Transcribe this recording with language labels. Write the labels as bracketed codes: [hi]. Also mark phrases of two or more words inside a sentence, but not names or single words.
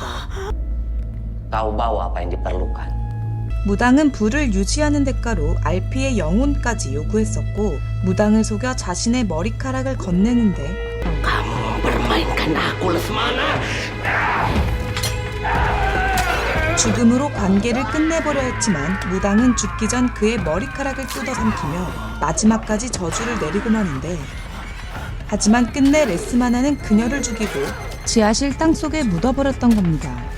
[id] Kau bawa apa yang diperlukan. [ko] 무당은 불을 유지하는 대가로 알피의 영혼까지 요구했었고 무당을 속여 자신의 머리카락을 건네는데 [id] Kamu bermimpi. Mainkan aku, Lesmana. [ko] 죽음으로 관계를 끝내버려 했지만 무당은 죽기 전 그의 머리카락을 뜯어 삼키며 마지막까지 저주를 내리고 마는데, 하지만 끝내 레스마나는 그녀를 죽이고 지하실 땅속에 묻어버렸던 겁니다.